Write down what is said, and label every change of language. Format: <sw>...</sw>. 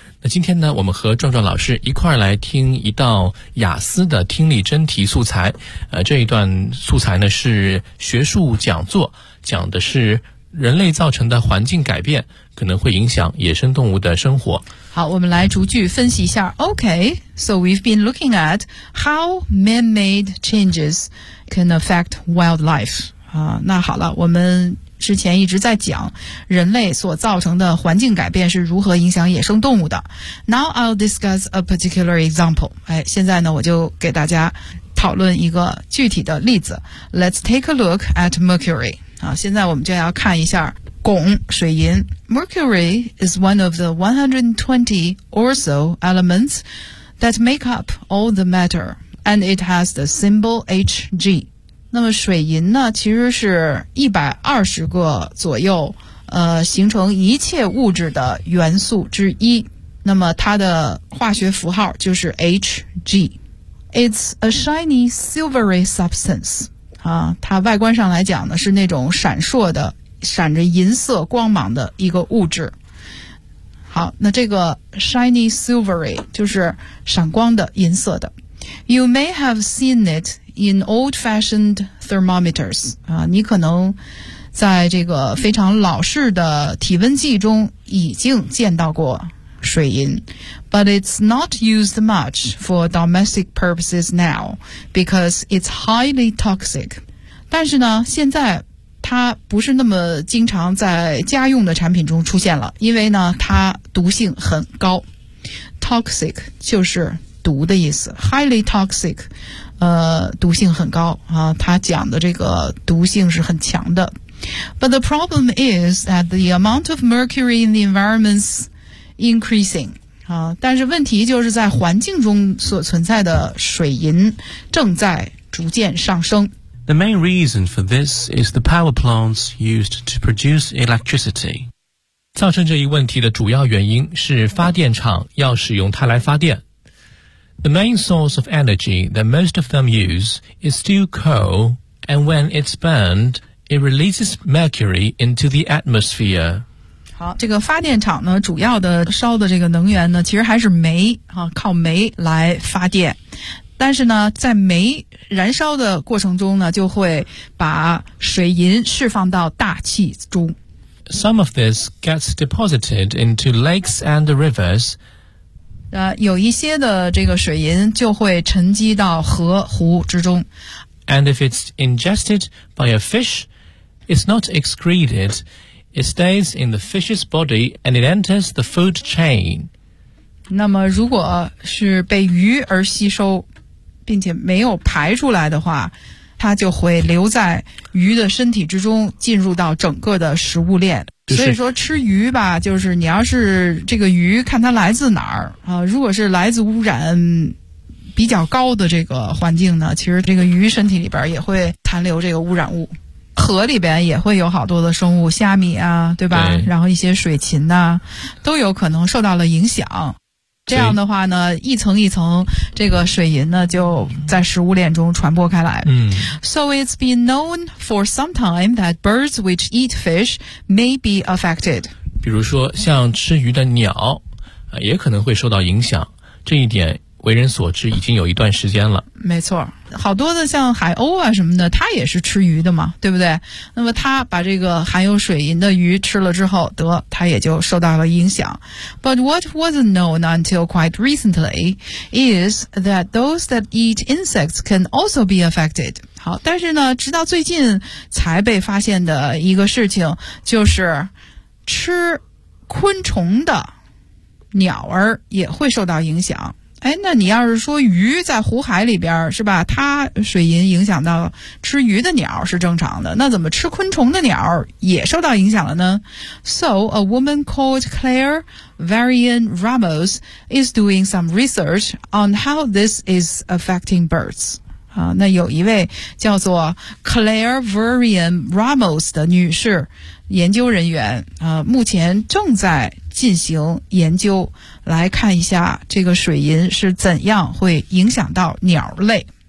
<zh>那今天呢，我们和壮壮老师一块来听一道雅思的听力真题素材。这一段素材呢是学术讲座，讲的是人类造成的环境改变可能会影响野生动物的生活。好，我们来逐句分析一下。</zh> <en>OK, so we've been looking at how man-made changes can affect wildlife.</en> <zh>那好了，我们之前一直在讲人类所造成的环境改变是如何影响野生动物的。</zh> <en>Now I'll discuss a particular example.</en> <zh>现在呢，我就给大家讨论一个具体的例子。</zh> <en>Let's take a look at mercury.</en> <zh>现在我们就要看一下汞水银。</zh> <en>Mercury is one of the 120 or so elements that make up all the matter, and it has the symbol Hg.</en> <zh>那么水银呢，其实是120个左右形成一切物质的元素之一，那么它的化学符号就是 Hg.</zh> <en>It's a shiny silvery substance.</en> <zh>它外观上来讲呢，是那种闪烁的闪着银色光芒的一个物质。好，那这个</zh> <en>shiny silvery</en> <zh>就是闪光的银色的。</zh> <en>You may have seen it in old-fashioned thermometers.</en> <zh>你可能在这个非常老式的体温计中已经见到过水银。</zh> <en>But it's not used much for domestic purposes now because it's highly toxic.</en> <zh>但是呢，现在它不是那么经常在家用的产品中出现了，因为呢它毒性很高。 toxic 就是毒的意思，</zh> <en>highly toxic</en> <zh>毒性很高啊，它讲的这个毒性是很强的。</zh> <en>But the problem is that the amount of mercury in the environment's increasing</en> <zh>啊，但是问题就是在环境中所存在的水银正在逐渐上升。</zh> <en>The main reason for this is the power plants used to produce electricity.</en> <zh>造成这一问题的主要原因是发电厂要使用它来发电。</zh> <en>The main source of energy that most of them use is still coal, and when it's burned, it releases mercury into the atmosphere.</en> <zh>好，这个发电厂呢，主要的烧的这个能源呢，其实还是煤，靠煤来发电。但是呢，在煤燃烧的过程中呢，就会把水银释放到大气中。</zh> <en>Some of this gets deposited into lakes and rivers.</en> <zh>有一些的这个水银就会沉积到河湖之中。</zh> <en>And if it's ingested by a fish, it's not excreted. It stays in the fish's body and it enters the food chain.</en> <zh>那么如果是被鱼而吸收并且没有排出来的话，它就会留在鱼的身体之中，进入到整个的食物链。所以说吃鱼吧，就是你要是这个鱼看它来自哪儿啊，如果是来自污染比较高的这个环境呢，其实这个鱼身体里边也会残留这个污染物。河里边也会有好多的生物，虾米啊，对吧？对，然后一些水禽啊，都有可能受到了影响。这样的话呢，一层一层这个水银呢就在食物链中传播开来。嗯。</zh> <en>So it's been known for some time that birds which eat fish may be affected.</en> <zh>比如说像吃鱼的鸟也可能会受到影响，这一点为人所知已经有一段时间了。没错，好多的像海鸥啊什么的，它也是吃鱼的嘛，对不对？那么它把这个含有水银的鱼吃了之后，得它也就受到了影响。</zh> <en>But what wasn't known until quite recently is that those that eat insects can also be affected.</en> <zh>好，但是呢直到最近才被发现的一个事情，就是吃昆虫的鸟儿也会受到影响。哎，那你要是说鱼在湖海里边是吧，它水银影响到吃鱼的鸟是正常的，那怎么吃昆虫的鸟也受到影响了呢？</zh> <en>So a woman called Claire Varian Ramos is doing some research on how this is affecting birds.</en> <zh>那有一位叫做 Claire Varian Ramos 的女士研究人员目前正在进行研究，来看一下这个水银是怎样会影响到鸟类。</zh>